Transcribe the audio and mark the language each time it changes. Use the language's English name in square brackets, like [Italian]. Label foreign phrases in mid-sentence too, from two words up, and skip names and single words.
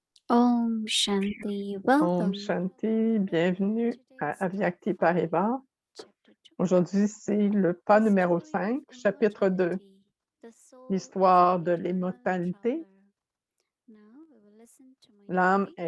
[Hindi] Om Shanti. Om [English] Welcome. [Hindi] Shanti, [French] bienvenue à [English] Today's Avyakti Paribas. chapter 2. [French] Aujourd'hui, c'est le pas [English] The [French] numéro [English] story of [French] 5, chapitre 2, [English] immortality. The soul is [French] l'histoire [English] an [French] de [English] eternal [French] l'immortalité. [English] traveler. Now we will listen to Mohini [French] L'âme [English] Didi.